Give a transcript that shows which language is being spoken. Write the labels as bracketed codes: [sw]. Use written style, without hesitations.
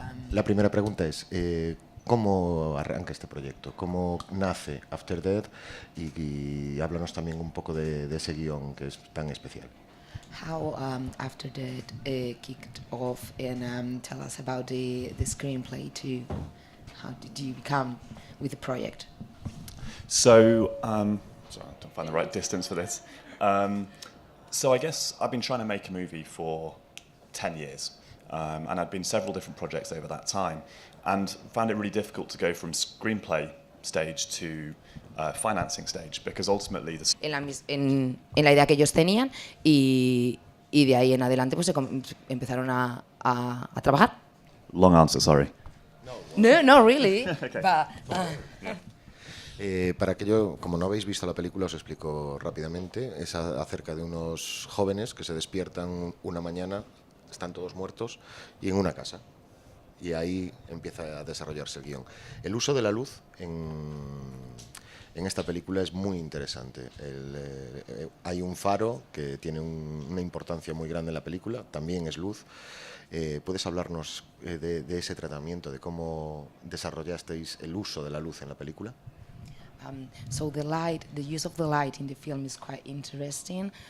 [es] La primera pregunta es, ¿cómo arranca este proyecto? ¿Cómo nace After Death? Y háblanos también un poco de ese guión que es tan especial. [en] How After Death kicked off, and tell us about the screenplay too. How did you become with the project? So, sorry, I don't find the right distance for this. So I guess I've been trying to make a movie for 10 years, and I'd been several different projects over that time, and found it really difficult to go from screenplay stage to financing stage, because ultimately [es] En la idea que ellos tenían y y de ahí en adelante pues empezaron a trabajar. [en] Long answer, sorry. No, not really. Okay. [es] Para aquello, como no habéis visto la película, os explico rápidamente. Es acerca de unos jóvenes que se despiertan una mañana, están todos muertos, y en una casa. Y ahí empieza a desarrollarse el guión. El uso de la luz en esta película es muy interesante. Hay un faro que tiene una importancia muy grande en la película, también es luz. ¿Puedes hablarnos de ese tratamiento, de cómo desarrollasteis el uso de la luz en la película? [en] So the use of the light in the film is quite interesting.